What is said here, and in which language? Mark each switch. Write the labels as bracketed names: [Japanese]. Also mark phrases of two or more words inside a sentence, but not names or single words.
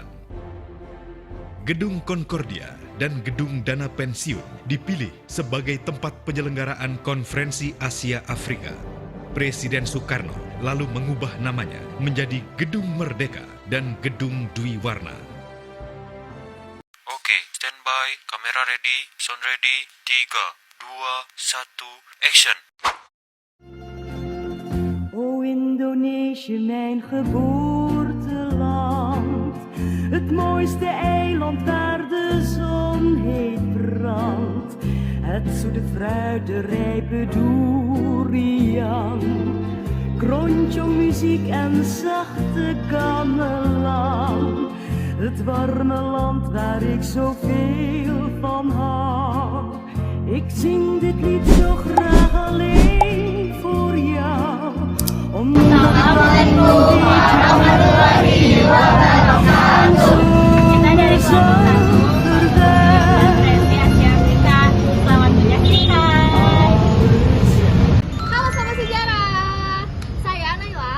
[Indonesian] Gedung Concordia dan Gedung Dana Pensiun dipilih sebagai tempat penyelenggaraan Konferensi Asia Afrika. Presiden Soekarno lalu mengubah namanya menjadi Gedung Merdeka dan Gedung Dwi Warna. [English] Oke, standby, kamera ready, sound ready, 3, 2, 1, action! [Dutch] O Indonesië, mijn geboorteland, het mooiste eiland waar de zon heet brandt. Het zoete fruit, de rijpe durian, kronjongmuziek en zachte gamelan. Het warme land waar ik zoveel van hou. Ik zing dit lied zo graag alleen voor jou. [Arabic] السلام عليكم ورحمة الله وبركاته. [Indonesian] Kita dari kelompok 1 Konferensi Asia Afrika. Selamat menyaksikan. Halo Sobat Sejarah, saya Naila.